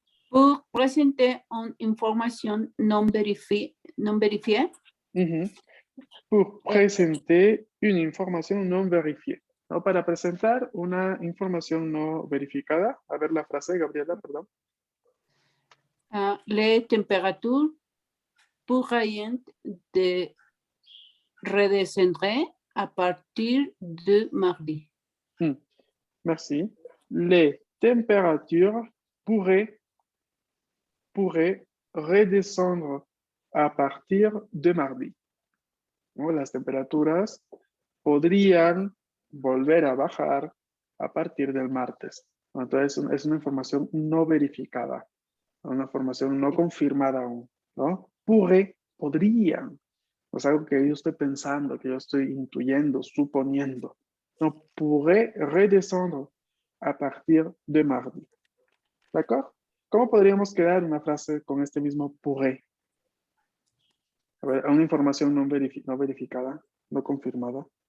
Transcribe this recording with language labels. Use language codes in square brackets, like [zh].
[fr] Pour présenter une information non vérifiée. Pour présenter une information non vérifiée. [es] ¿No? Para presentar una información no verificada. A ver la frase, Gabriela, perdón. [fr] Les températures pourraient redescendre à partir de mardi. Merci. Les températures pourraient redescendre a partir de mardi. [es] ¿No? Las temperaturas podrían volver a bajar a partir del martes. Entonces, es una información no verificada, una información no confirmada aún, ¿no? Podrían. Es algo que yo estoy pensando, que yo estoy intuyendo, suponiendo. [fr] No, pourrait redescendre a partir de mardi. ¿D'accord? [es] ¿Cómo podríamos crear una frase con este mismo pourrait? A ver, una información no verificada, no confirmada.